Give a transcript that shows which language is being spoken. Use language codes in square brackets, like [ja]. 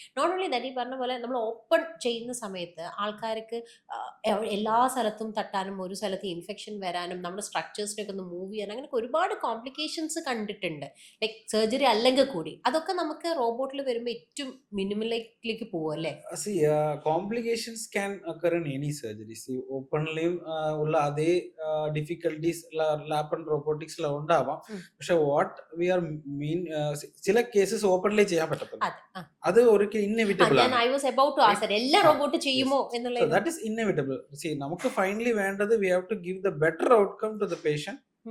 [ml] Not only that, ഈ പറഞ്ഞ പോലെ നമ്മൾ ഓപ്പൺ ചെയ്യുന്ന സമയത്ത് ആൾക്കാർക്ക് എല്ലാ സ്ഥലത്തും തട്ടാനും ഒരു സ്ഥലത്ത് ഇൻഫെക്ഷൻ വരാനും നമ്മുടെ സ്ട്രക്ചേഴ്സിനൊക്കെ ഒന്ന് മൂവ് ചെയ്യാനും അങ്ങനെയൊക്കെ ഒരുപാട് കോംപ്ലിക്കേഷൻസ് കണ്ടിട്ടുണ്ട്. ലൈക്ക് സർജറി അല്ലെങ്കിൽ കൂടി അതൊക്കെ നമുക്ക് റോബോട്ടിൽ വരുമ്പോൾ ഏറ്റവും മിനിമലിലേക്ക് പോകും അല്ലേ? [en] See, complications can occur in any surgery. [ml] See, openly ഉള്ള അതേ ഡിഫിക്കൽട്ടീസ് ലാപ്പ് ആൻഡ് റോബോട്ടിക്സിൽ ഉണ്ടാവാം. പക്ഷെ [en] what we are mean, [ml] ചില കേസസ് ഓപ്പൺലി ചെയ്യാൻ പറ്റത്തില്ല. അതെ. അത് ഒരിക്കലും ഇന്നെവിറ്റബിൾ ഞാൻ ആണ്. [en] I was about to ask [ml] എല്ലാ റോബോട്ട് ചെയ്യുമോ എന്നുള്ള. [en] That is inevitable. See, [ml] നമുക്ക് ഫൈനലി വേണ്ടത് [en] We have to give the better outcome to the patient.